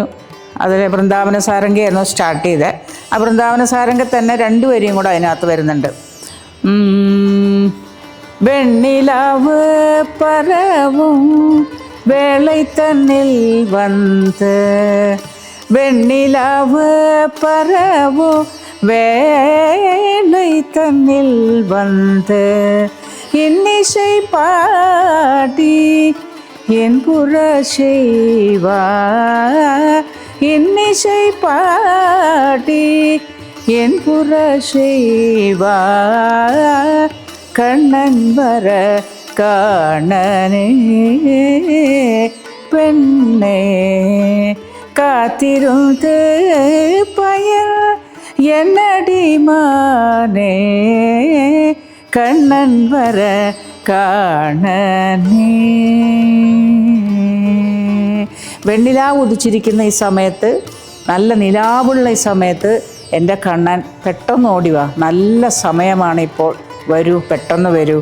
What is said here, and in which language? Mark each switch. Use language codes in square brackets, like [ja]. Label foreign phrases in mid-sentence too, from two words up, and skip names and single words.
[ml] അതിൽ വൃന്ദാവന സാരംഗയായിരുന്നു സ്റ്റാർട്ട് ചെയ്തത്. ആ വൃന്ദാവന സാരംഗ തന്നെ 2 വരിയും കൂടെ അതിനകത്ത് വരുന്നുണ്ട്. [ta] வெண்ணிலவு பரவும் வேளை தன்னில் வந்து, வெண்ணிலவு பரவும் வேளை தன்னில் வந்து, இன்னிசை பாடி என் புற செய்வா, இன்னிசை பாடி என் புற செய்வா, கண்ணன் வர காணனே பெண்ணே, காத்திருந்து பயன் என்னடி மானே, கண்ணன் வர காணனே. [ml] വെണ്ണിലാവ് ഉദിച്ചിരിക്കുന്ന ഈ സമയത്ത്, നല്ല നിലാവുള്ള ഈ സമയത്ത് എൻ്റെ കണ്ണൻ പെട്ടെന്ന് ഓടിവാ, നല്ല സമയമാണിപ്പോൾ, വരൂ, പെട്ടെന്ന് വരൂ.